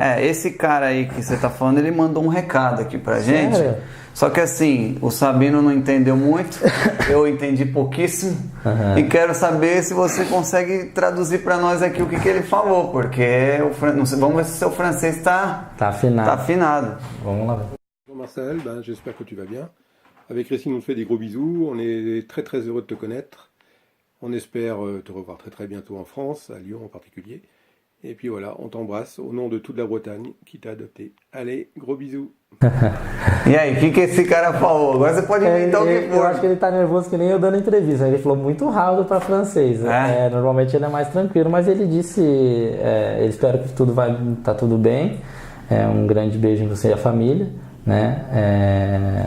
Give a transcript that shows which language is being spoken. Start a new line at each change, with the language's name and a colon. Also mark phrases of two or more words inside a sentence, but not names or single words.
Portuguese: Esse cara aí que você tá falando, ele mandou um recado aqui pra gente. Só que assim, o Sabino não entendeu muito, eu entendi pouquíssimo. E quero saber se você consegue traduzir pra nós aqui o que ele falou, porque vamos ver se o seu francês tá afinado. Vamos lá.
French: Marcel, j'espère que tu vas bien. Avec Christine, on te fait des gros bisous. On est très très heureux de te connaître. On espère te revoir très très bientôt en France, à Lyon en particulier. Et puis voilà, on t'embrasse au nom de toute la Bretagne qui t'a adopté. Allez, gros bisous.
Portuguese: E aí, o que esse cara falou? Agora você pode inventar o que for. Eu acho que ele tá nervoso que nem eu dando entrevista. Ele falou muito rápido para francês. Normalmente ele é mais tranquilo, mas ele disse, ele espera que tá tudo bem. Um grande beijo em você e a família, né?